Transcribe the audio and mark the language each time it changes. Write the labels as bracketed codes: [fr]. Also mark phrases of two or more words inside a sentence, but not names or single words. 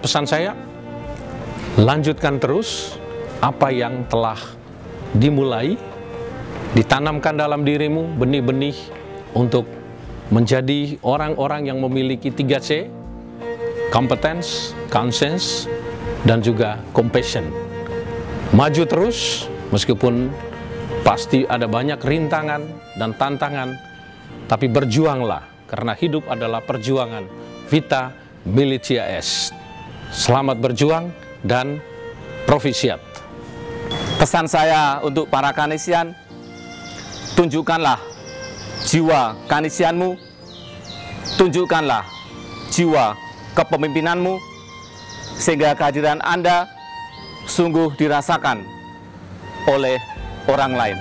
[id] Pesan saya, lanjutkan terus apa yang telah dimulai, ditanamkan dalam dirimu benih-benih untuk menjadi orang-orang yang memiliki 3C, [en] competence, conscience, [id] dan juga compassion. Maju terus, meskipun pasti ada banyak rintangan dan tantangan, tapi berjuanglah, karena hidup adalah perjuangan. [la] Vita militia est. [id] Selamat berjuang dan profisiat. Pesan saya untuk para Kanisian, tunjukkanlah jiwa Kanisianmu, tunjukkanlah jiwa kepemimpinanmu, sehingga kehadiran Anda sungguh dirasakan oleh orang lain.